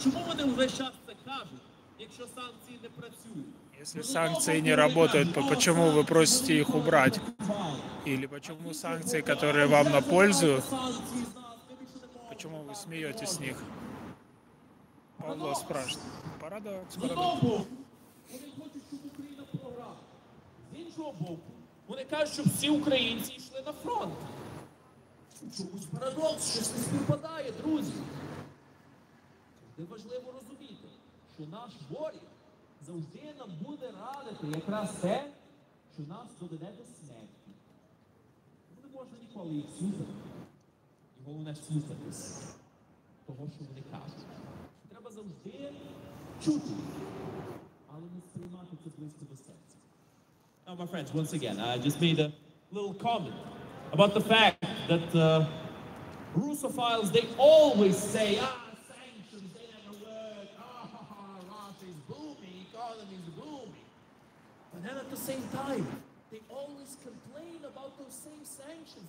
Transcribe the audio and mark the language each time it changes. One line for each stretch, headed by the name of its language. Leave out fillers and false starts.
Ukrainian: Чому вони весь час це кажуть, якщо санкції не працюють?
Russian: если санкции не работают, почему вы просите их убрать? Или почему санкции, которые вам на пользу, почему вы смеетесь с них? Павло спрашивает. Парадокс,
Ukrainian: З одного боку, вони хочуть, щоб Україна програла. З іншого боку, вони кажуть, щоб всі українці йшли на фронт. Чомусь парадокс, щось не співпадає, друзі. Це важливо розуміти, що наш ворог завжди нам буде радити якраз те, що нас доведе до смерті. Не можна ніколи їх слухати. І головне слухатись того, що вони кажуть. Треба завжди чути, але не сприймати це близько до серця.
English: Now, my friends, once again, I just made a little comment about the fact that Russophiles, they always say, sanctions, they never work, Russia is booming, economy is booming. But then at the same time, they always complain about those same sanctions.